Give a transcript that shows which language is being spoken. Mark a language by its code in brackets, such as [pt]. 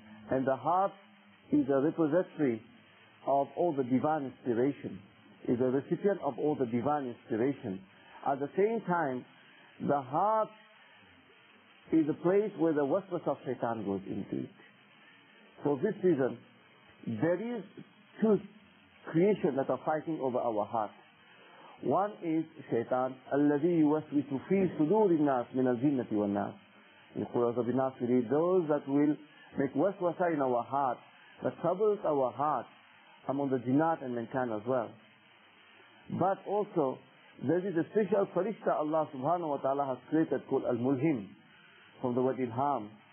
[en] And the heart is a repository of all the divine inspiration, is a recipient of all the divine inspiration. At the same time, the heart is a place where the waswas of shaitan goes into it. For this reason, there is two creations that are fighting over our heart. One is shaitan, [ar] الَّذِي يُوَسْوِسُ فِي صُدُورِ النَّاسِ مِنَ الْجِنَّةِ وَالنَّاسِ. [en] In Surah Al-Nas we read, those that will make waswasa in our heart, that troubles our heart among the jinnat and mankind as well. But also, there is a special farishta Allah subhanahu wa ta'ala has created called Al-Mulhim, from the word ilham.